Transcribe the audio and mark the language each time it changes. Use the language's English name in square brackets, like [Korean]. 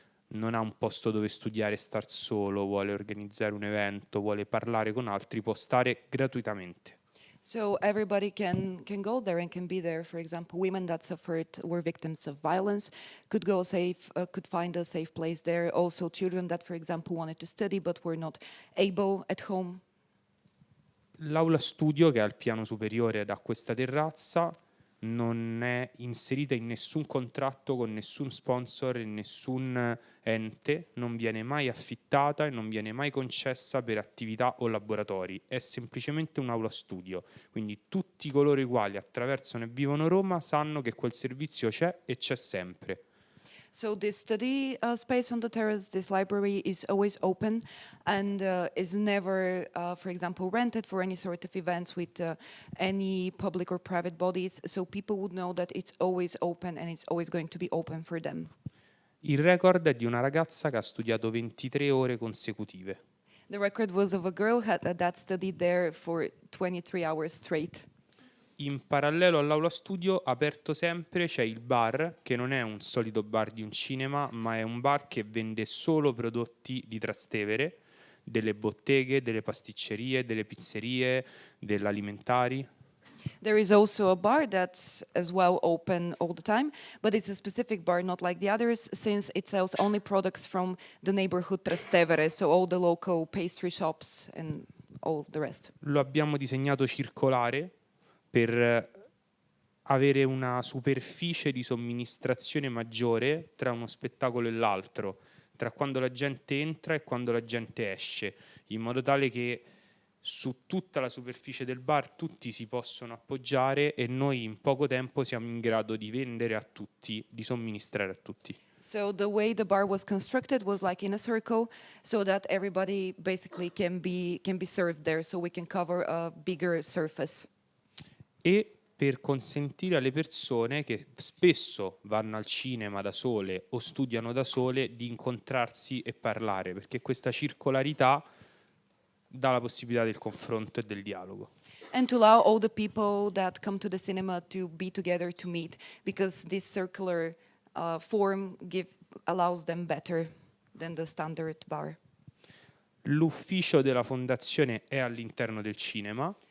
[Italian] non ha un posto dove studiare e star solo, vuole organizzare un evento, vuole parlare con altri, può stare gratuitamente. [English] So everybody can go there and can be there. For example, women that were victims of violence could go could find a safe place there. Also, children that, for example, wanted to study but were not able at home. [Italian] L'aula studio, che è al piano superiore da questa terrazza, non è inserita in nessun contratto con nessun sponsor e nessun ente, non viene mai affittata e non viene mai concessa per attività o laboratori, è semplicemente un'aula studio, quindi tutti coloro i quali attraversano e vivono Roma sanno che quel servizio c'è e c'è sempre. [English] So this study space on the terrace, this library is always open and is never, for example, rented for any sort of events with any public or private bodies. So people would know that it's always open and it's always going to be open for them. [Italian] Il record è di una ragazza che ha studiato 23 ore consecutive. [English] The record was of a girl that studied there for 23 hours straight. [Italian] In parallelo all'aula studio, aperto sempre, c'è il bar, che non è un solito bar di un cinema, ma è un bar che vende solo prodotti di Trastevere, delle botteghe, delle pasticcerie, delle pizzerie, dell'alimentari. [English] There is also a bar that's as well open all the time, but it's a specific bar, not like the others, since it sells only products from the neighborhood Trastevere, so all the local pastry shops and all the rest. [Italian] Lo abbiamo disegnato circolare per avere una superficie di somministrazione maggiore tra uno spettacolo e l'altro, tra quando la gente entra e quando la gente esce, in modo tale che su tutta la superficie del bar tutti si possono appoggiare e noi in poco tempo siamo in grado di vendere a tutti, di somministrare a tutti. [English] So the way the bar was constructed was like in a circle, so that everybody basically can be served there, so we can cover a bigger surface. [Italian] E per consentire alle persone che spesso vanno al cinema da sole o studiano da sole di incontrarsi e parlare, perché questa circolarità dà la possibilità del confronto e del dialogo. [English] And to allow all the people that come to the cinema to be together, to meet, because this circular form allows them better than the standard bar. [Italian] L'ufficio della fondazione è all'interno del cinema.